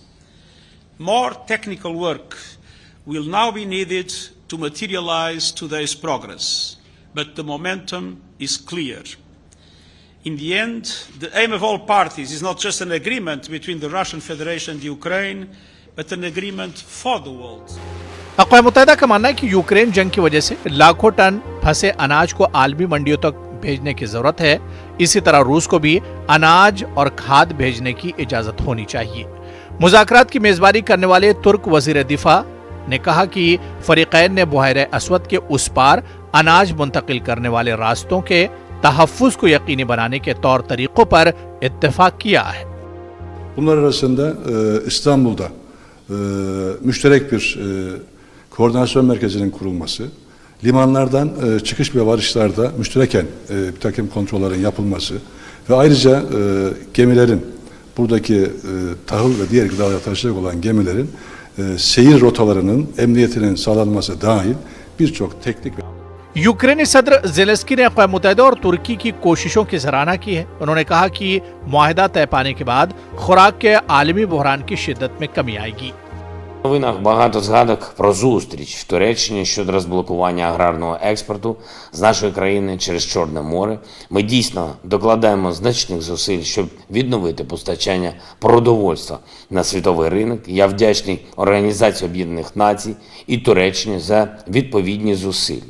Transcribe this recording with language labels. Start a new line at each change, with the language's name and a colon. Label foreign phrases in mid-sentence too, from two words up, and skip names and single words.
English: More technical work will now be needed to materialize today's progress, but the momentum is clear. In the end, the aim of all parties is not just an agreement between the Russian Federation and Ukraine, but an agreement for the world.
Urdu: اقوام متحدہ کا ماننا ہے کہ یوکرین جنگ کی وجہ سے لاکھوں ٹن پھنسے اناج کو عالمی منڈیوں تک بھیجنے کی ضرورت ہے. اسی طرح روس کو بھی اناج اور کھاد بھیجنے کی اجازت ہونی چاہیے. مذاکرات کی میزبانی کرنے والے ترک وزیر دفاع نے کہا کہ فریقین نے بحر اسود کے اس پار اناج منتقل کرنے والے راستوں کے تحفظ کو یقینی بنانے کے طور طریقوں پر اتفاق کیا ہے.
Turkish: Bunlar arasında İstanbul'da müşterek bir koordinasyon merkezinin kurulması, limanlardan çıkış ve varışlarda müştereken bir takım kontrollerin yapılması ve ayrıca gemilerin, buradaki tahıl ve diğer gıdalar taşıyacak olan gemilerin seyir rotalarının emniyetinin sağlanması dahil birçok teknik ve
Urdu: یوکرینی صدر زیلنسکی نے اقوام متحدہ اور ترکی کی کوششوں کی سراہنا کی ہے. انہوں نے کہا کہ معاہدہ طے پانے کے بعد خوراک کے عالمی بحران کی شدت میں کمی آئے گی.
Ukrainian: В новинах багато згадок про зустріч в Туреччині щодо розблокування аграрного експорту з нашої країни через Чорне море. Ми дійсно докладаємо значних зусиль, щоб відновити постачання продовольства на світовий ринок. Я вдячний Організації Об'єднаних Націй і Туреччині за відповідні зусилля.